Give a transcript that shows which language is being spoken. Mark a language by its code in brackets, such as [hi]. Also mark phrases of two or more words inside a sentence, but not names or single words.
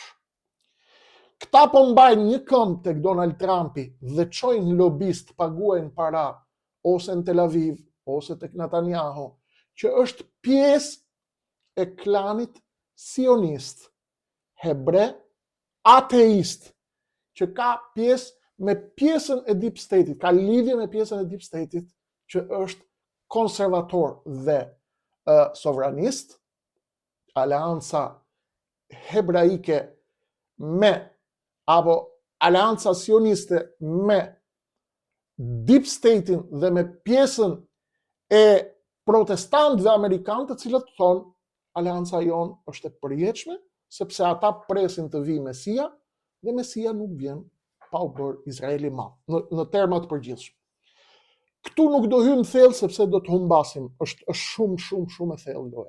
[sq] Këta po mbajnë një këmbë tek Donald Trumpi dhe çojnë lobist, paguajnë para ose në Tel Aviv ose tek Netanyahu, që është pjesë e klanit sionist, hebre, ateist, që ka pjesë me pjesën e [en] deep state- [sq] it, ka lidhje me pjesën e [en] deep state- [sq] it, që është konservator dhe sovranist, aleanca hebraike me, apo aleanca sioniste me [en] deep state- [sq] in dhe me pjesën e protestantëve amerikanë, të cilët thonë aleanca jonë është e përjetshme, sepse ata presin të vijë Mesia, dhe Mesia nuk vjen pa u bërë Izraeli madh, në terma të përgjithshëm. Këtu nuk do hymë thellë sepse do të humbasim, është shumë e thellë ndoja.